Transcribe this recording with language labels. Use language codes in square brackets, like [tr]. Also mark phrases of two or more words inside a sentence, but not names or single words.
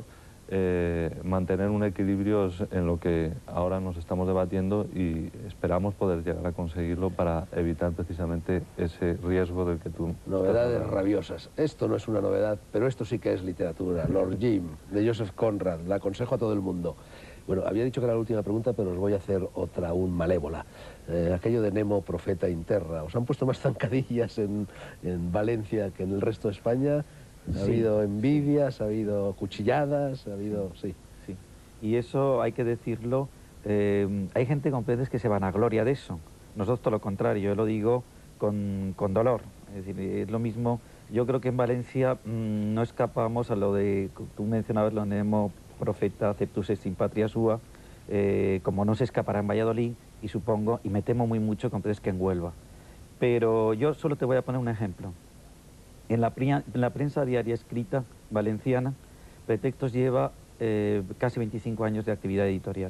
[es] Mantener un equilibrio es en lo que ahora nos estamos debatiendo, y esperamos poder llegar a conseguirlo para evitar precisamente ese riesgo del que tú... Novedades rabiosas. Esto no es una novedad, pero esto sí que es literatura. Lord Jim, de Joseph Conrad. La aconsejo a todo el mundo. Bueno, había dicho que era la última pregunta, pero os voy a hacer otra aún malévola. Aquello de Nemo, [la] profeta in terra. [es] ¿Os han puesto más zancadillas en Valencia que en el resto de España? ¿Ha habido envidias, ha habido cuchilladas, ha habido...? Sí. Sí. Y eso hay que decirlo, hay gente con veces que se vanagloria de eso. Nosotros todo lo contrario, yo lo digo con dolor. Es decir, es lo mismo, yo creo que en Valencia no escapamos a lo de, tú mencionabas lo de [la] Nemo, profeta ceptus est in patria sua, [es] como no se escapará en Valladolid, y supongo, y me temo muy mucho con veces que en Huelva. Pero yo solo te voy a poner un ejemplo. En la prensa diaria escrita valenciana, Pretextos lleva casi 25 años de actividad editorial.